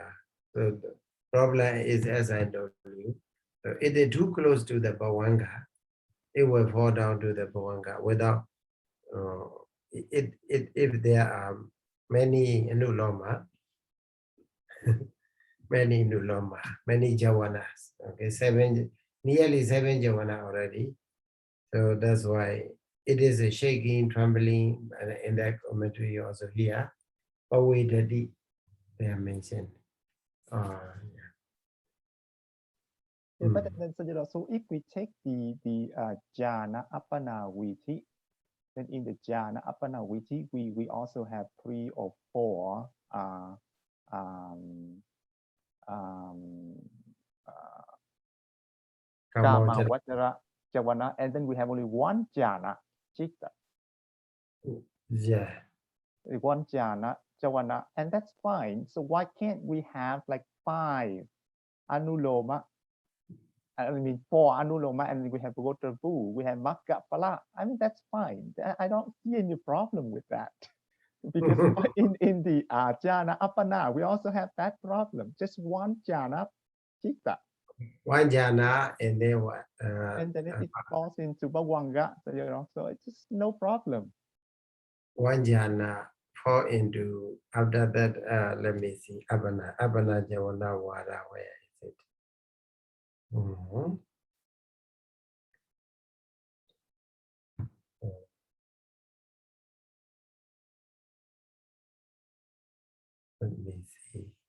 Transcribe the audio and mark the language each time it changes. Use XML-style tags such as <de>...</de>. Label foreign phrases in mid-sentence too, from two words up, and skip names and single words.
<en>So the problem is, as I told you, if they're too close to the Bhavanga, it will fall down to the Bhavanga without if there are many Nuloma, many Javanas, okay, nearly seven Javana already. So that's why it is a shaking, trembling, and in that commentary also here. But wait, they are mentioned. Yeah, but then Sayadaw, so if we take the</en> <pi>jhana appana viti,</pi> <en>then in the</en> <pi>jhana appana viti,</pi> <en>we also have 3 or 4</en> <pi>Kama Vajra Javana,</pi> <en>and then we have only 1</en> <pi>jhana, chitta.</pi> <en>Yeah. 1</en> <pi>jhana, javana,</pi> <en>and that's fine. So why can't we have like 5 anuloma? I mean 4 anuloma, and we have Gotrabu, we have</en> <pi>Magga Pala.</pi> <en>I mean, that's fine. I don't see any problem with that. Because in the</en> <pi>jhana appana,</pi> <en>we also have that problem. Just 1</en> <pi>jhana chitta.</pi> <en>1 jhana, and then what? And then it falls into bhavanga, so it's just no problem. 1 jhana fall into, after that, let me see,</en> <pi>Abhana Javana Vada,</pi> <en>where is it? Let me see.</en>